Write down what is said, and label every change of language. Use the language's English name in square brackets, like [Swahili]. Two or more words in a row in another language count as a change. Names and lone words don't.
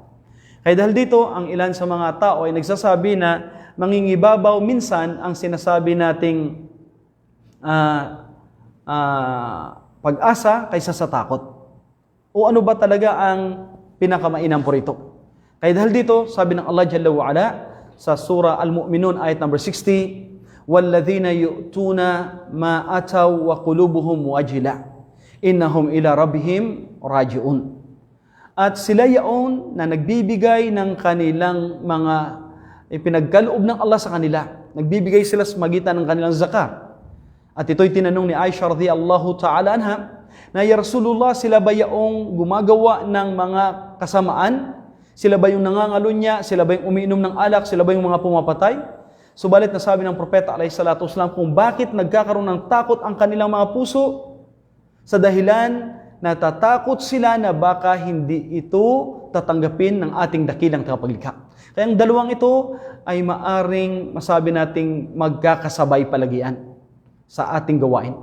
[Filipino] Kaya dahil dito, ang ilan sa mga tao ay nagsasabi na mangingibabaw minsan ang sinasabi nating pag-asa kaysa sa takot. O ano ba talaga ang pinakamainam po rito? Kaya dahil dito, sabi ng Allah [Arabic] جل وعلا [Filipino] sa surah Al-Mu'minun ayat number 60, [Arabic] وَالَّذِينَ يُؤْتُونَ مَا أَتَوْا وَقُلُوبُهُمْ وَجِلَةٌ إِنَّهُمْ إِلَى رَبِّهِمْ رَاجِعُونَ. [Filipino] At sila yaon na nagbibigay ng kanilang mga ipinagkaloob ng Allah sa kanila. Nagbibigay sila sa magitan ng kanilang zakat. At ito'y tinanong ni Aisha [Arabic] رضي الله تعالى عنها, [Filipino] na [Arabic] يا رسول الله, [Filipino] sila ba yaong gumagawa ng mga kasamaan? Sila ba yung nangangalunya? Sila ba yung umiinom ng alak? Sila ba yung mga pumapatay? Subalit na sabi ng propeta [Arabic] عليه الصلاة والسلام [Filipino] kung bakit nagkakaroon ng takot ang kanilang mga puso sa dahilan natatakot sila na baka hindi ito tatanggapin ng ating dakilang tagapaglikha. Kaya ang dalawang ito ay maaring masabi nating magkakasabay palagian sa ating gawain.